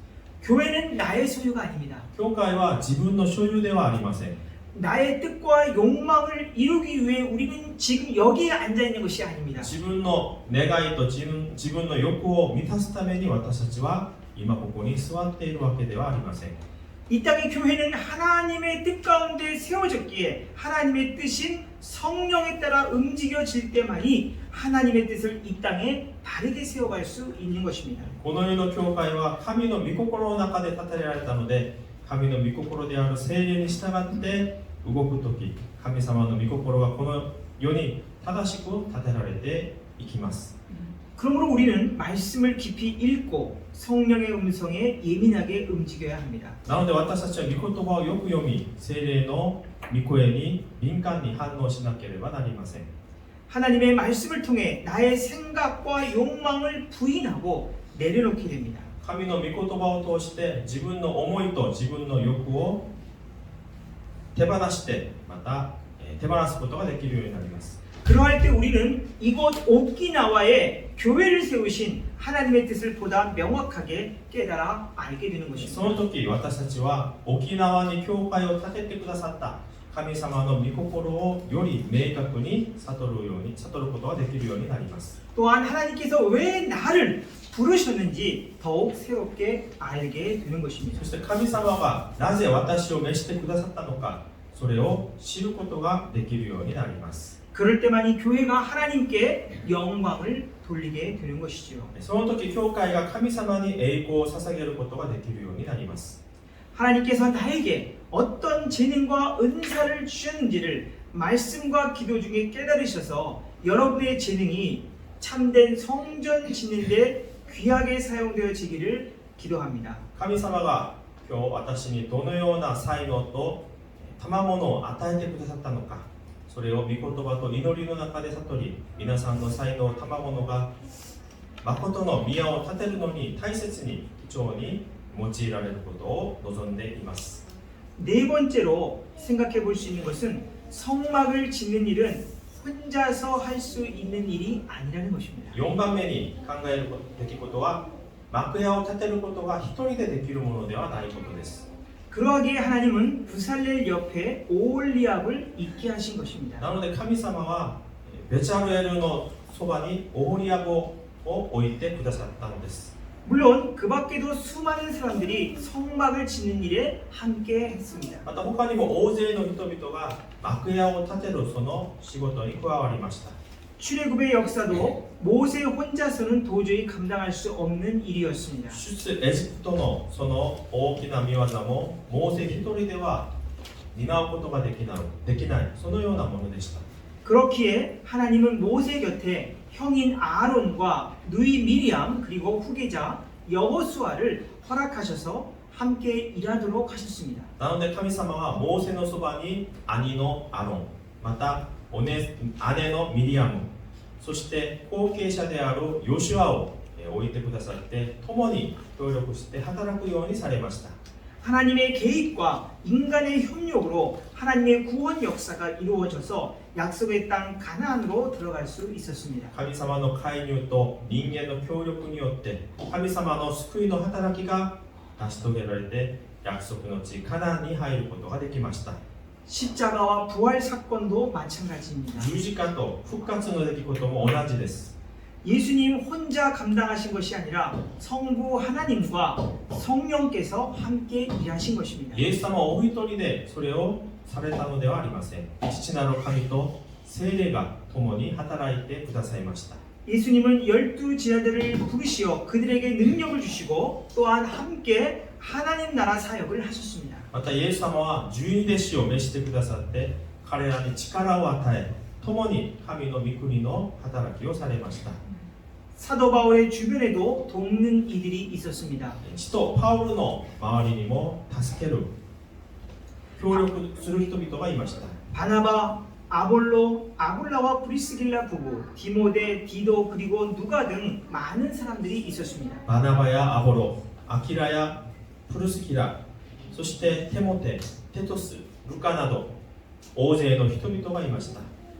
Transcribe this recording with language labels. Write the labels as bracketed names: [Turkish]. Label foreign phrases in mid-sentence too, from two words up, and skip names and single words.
[Korean] 교회는 나의 소유가 아닙니다. [Japanese] 教会は自分の所有ではありません。 [Korean] 나의 뜻과 욕망을 이루기 위해 우리는 지금 여기에 앉아 있는 것이 아닙니다. [Japanese] 自分の願いと自分の欲を満たすために私たちは今ここに座っているわけではありません。 [Korean] 이 땅의 교회는 하나님의 뜻 가운데 세워졌기에 하나님의 뜻인 성령에 따라 움직여질 때만이 하나님의 뜻을 이 땅에 바르게 세워갈 수 있는 것입니다. [Japanese] この世の教会は神の御心の中で建てられたので、神の御心である聖霊に従って動くとき、神様の御心がこの世に正しく建てられていきます。 [Korean] 그러므로 우리는 말씀을 깊이 읽고 성령의 음성에 예민하게 움직여야 합니다. [Japanese] なので私たちは御言葉をよく読み、聖霊の御声に敏感に反応しなければなりません。 [Korean] 하나님의 말씀을 통해 나의 생각과 욕망을 부인하고 내려놓게 됩니다. [Japanese] 神の御言葉を通して自分の思いと自分の欲を手放してまた手放すことができるようになります。 [Korean] 그러할 때 우리는 이곳 오키나와에 교회를 세우신 하나님의 뜻을 보다 명확하게 깨달아 알게 되는 [Japanese] そ [Korean] 것입니다. [Japanese] の時私たちは沖縄に教会を建ててくださった神様の御心をより明確に悟ることができるようになります。 [Korean] 또한 하나님께서 왜 나를 부르셨는지 더욱 새롭게 알게 되는 것입니다. [Japanese] そして神様がなぜ私を召してくださったのか、それを知ることができるようになります。 [Korean] 그럴 때만이 교회가 하나님께 영광을 돌리게 되는 것이죠. [Japanese] その時教会が神様に栄光を捧げることができるようになります。 [Korean] 하나님께서 나에게 어떤 재능과 은사를 주셨는지를 말씀과 기도 중에 깨달으셔서 여러분의 재능이 참된 성전 짓는데 귀하게 사용되어지기를 기도합니다. [Japanese] 神様が今日私にどのような才能と賜物を与えてくださったのか、 それを御言葉と祈りの中で悟り、皆さんの才能、賜物が誠の宮を建てるのに大切に貴重に用いられることを望んでいます。 [Korean] 네 번째로 생각해 볼 수 있는 것은 성막을 짓는 일은 혼자서 할 수 있는 일이 아니라는 것입니다. [Japanese] 4 番目に考えるべきことは、幕屋を建てることが一人でできるものではないことです。 [Korean] 그러하기에 하나님은 부살렐 옆에 오홀리압을 있게 하신 것입니다. [Japanese] なので神様はベチャルエルのそばにオホリアボを置いてくださったのです。 [Korean] 물론 그 밖에도 수많은 사람들이 성막을 짓는 일에 함께 했습니다. [Japanese] また他にも大勢の人々が幕屋を建てるその仕事に加わりました。 [Korean] 출애굽의 역사도 모세 혼자서는 도저히 감당할 수 없는 일이었습니다. [Japanese] 出エジプトのその大きな見業もモーセ一人では担うことができないそのようなものでした。 [Korean] 그렇기에 하나님은 모세 곁에 형인 아론과 누이 미리암 그리고 후계자 여호수아를 허락하셔서 함께 일하도록 하셨습니다. [Japanese] なので神様はモーセのそばに兄のアロン、また姉のミリアム、そして後継者であるヨシュアを置いてくださって共に協力して働くようにされました。 [Korean] 하나님의 개입과 인간의 협력으로 하나님의 구원 역사가 이루어져서 약속의 땅 가나안으로 들어갈 수 있었습니다. [Japanese] 神様の介入と人間の協力によって神様の救いの働きが成し遂げられて約束の地カナンに入ることができました。 [Korean] 십자가와 부활 사건도 마찬가지입니다. [Japanese] 十字架と復活の出来事も同じです。 [Korean] 예수님 혼자 감당하신 것이 아니라 성부 하나님과 성령께서 함께 일하신 것입니다. [Japanese] イエス様はお一人でそれをされたのではありません。父なる神と聖霊が共に働いてくださいました。 [Korean] 예수님은 12제자들을 부르시어 그들에게 능력을 주시고 또한 함께 하나님 나라 사역을 하셨습니다. [Japanese] またイエス様は十二弟子を召してくださって彼らに力を与え共に神の御国の働きをされました。 [Korean] 사도 바울의 주변에도 돕는 이들이 있었습니다. [Japanese] 使徒パウルの周りにも助ける協力する人々がいました。 [Korean] 바나바, 아볼로, 아굴라와 브리스길라 부부, 디모데, 디도 그리고 누가 등 많은 사람들이 있었습니다. [Japanese] バナバやアボロ、アキラやプルスキラ、そしてテモテ、テトス、ルカなど大勢の人々がいました。